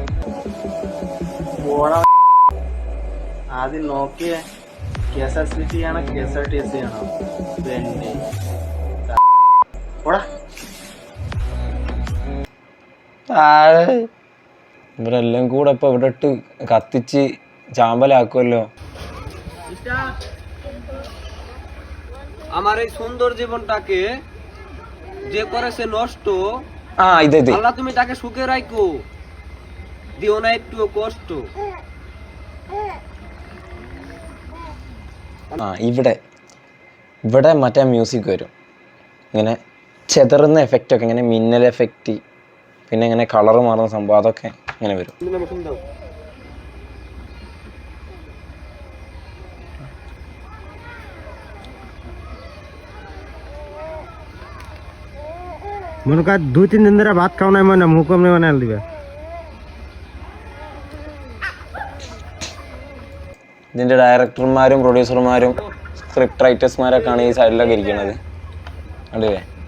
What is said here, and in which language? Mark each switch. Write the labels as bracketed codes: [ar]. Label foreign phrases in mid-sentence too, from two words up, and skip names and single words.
[ml] പോടാ. ആദ്യം നോക്കിയേ, KSRTC ആണോ KSRTC ആണോ? പിന്നെ പോടാ. ഇവരെല്ലാം കൂടെ ഇപ്പൊ ഇവിടെ ഇട്ട് കത്തിച്ച് ചാമ്പലാക്കുമല്ലോ. [bn] আমার এই সুন্দর জীবনটাকে যে করেছে নষ্ট, [ml] ഇത് [bn] আল্লাহ তুমি তাকে সুখে রাখো, দিও না একটু কষ্ট. [ml] ഇവിടെ മറ്റേ മ്യൂസിക് വരും, ഇങ്ങനെ ചെതറുന്ന എഫക്റ്റ് ഒക്കെ, ഇങ്ങനെ മിന്നൽ എഫക്റ്റ്, പിന്നെ ഇങ്ങനെ കളർ മാറുന്ന സംഭവം, അതൊക്കെ ഇങ്ങനെ വരും. [bn] মনে কর 2-3 দিন ধরে ভাত খাও নাই, মানে মুখ কমনে বানাল দিবে. [ml] ഇതിന്റെ ഡയറക്ടർമാരും പ്രൊഡ്യൂസർമാരും സ്ക്രിപ്റ്റ് റൈറ്റേഴ്സ്മാരൊക്കെയാണ് ഈ സൈഡിലൊക്കെ ഇരിക്കുന്നത്. കണ്ടില്ലേ?